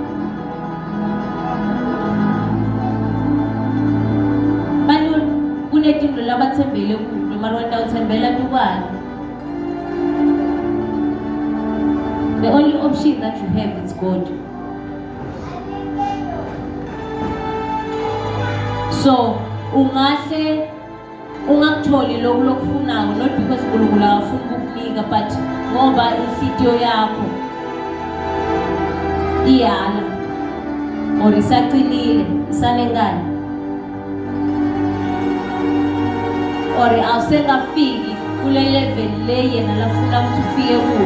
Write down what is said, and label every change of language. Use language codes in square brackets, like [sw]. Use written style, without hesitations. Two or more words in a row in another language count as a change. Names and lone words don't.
[ss] Bantu kunetinto labathembele kulo mara wena uthembela tukwana. [en] The only option that you have is God. [zu] So ungahle ungakutholi lokhu lokufunayo [en] not because [zu] uNkulunkulu akafuni ukukunika but ngoba inhlitiyo yakho iyala or isaqinile isanengane or awusekafiki kule level le yena lafuna ukuthi ufike kuyo.